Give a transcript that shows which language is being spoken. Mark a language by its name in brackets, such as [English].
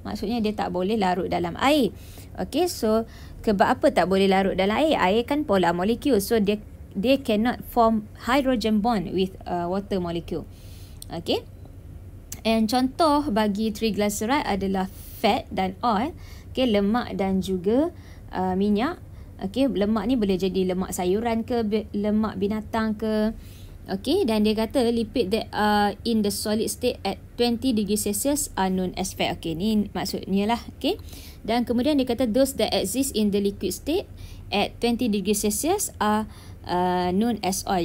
[Malay] Maksudnya dia tak boleh larut dalam air. So sebab apa tak boleh larut dalam air? Air kan polar molecule. [English] So they cannot form hydrogen bond with water molecule. [Malay] And contoh bagi triglyceride adalah fat dan oil, lemak dan juga minyak. Lemak ni boleh jadi lemak sayuran ke, lemak binatang ke. Dan dia kata [English] lipid that are in the solid state at 20 degrees Celsius are known as fat. [Malay] Ni maksudnya lah. Dan kemudian dia kata [English] those that exist in the liquid state at 20 degrees Celsius are known as oil.